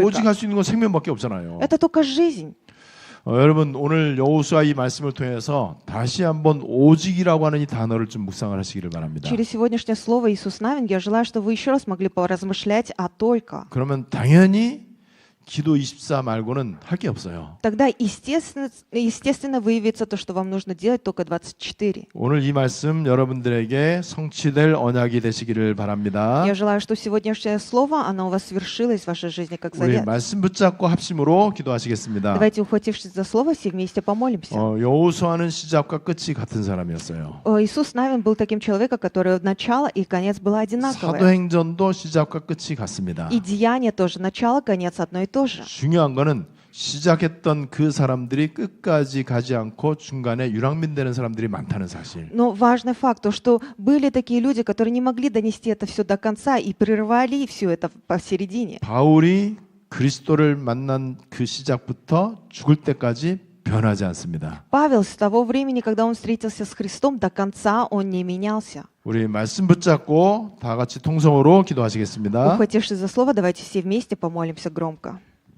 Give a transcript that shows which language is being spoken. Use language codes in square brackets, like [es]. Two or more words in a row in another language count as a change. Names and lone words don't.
[ko] 오직 할 수 있는 건 생명밖에 없잖아요. [ru] Это только жизнь. [ko] 여러분 오늘 여호수아 이 말씀을 통해서 다시 한번 오직이라고 하는 이 단어를 좀 묵상을 하시기를 바랍니다. [ru] Через сегодняшнее слово Иисус Навин я желаю, чтобы вы еще раз могли поразмышлять о только. [ko] 그러면 당연히 기도 24 말고는 할 게 없어요. [ru] Тогда естественно выявится то, что вам нужно делать только 24. [ko] 오늘 이 말씀 여러분들에게 성취될 언약이 되시기를 바랍니다. [ru] Я желаю, что сегодняшнее слово, оно у вас свершилось в вашей жизни как [ko] 우리 [ru] завет. [ko] 말씀 붙잡고 합심으로 기도하시겠습니다. [ru] Давайте, ухватившись за слово, все вместе помолимся. [ko] 여호수아는 시작과 끝이 같은 사람이었어요. [ru] Иисус Навин был таким человеком, который начало и конец было одинаковое. [ko] 사도행전도 시작과 끝이 같습니다. [ru] И деяние тоже, начало, конец одно и то же. [ko] 중요한 거는 시작했던 그 사람들이 끝까지 가지 않고 중간에 유랑민되는 사람들이 많다는 사실. [ru] Но важный факт, то, что были такие люди, которые не могли донести это все до конца и прервали все это посередине. [ko] 바울이 그리스도를 만난 그 시작부터 죽을 때까지 변하지 않습니다. [ru] Павел с того времени, когда он встретился с Христом, до конца он не менялся. [ko] 우리 말씀 붙잡고 다 같이 통성으로 기도하시겠습니다. [ru] Ухватившись за слово, давайте все вместе помолимся громко.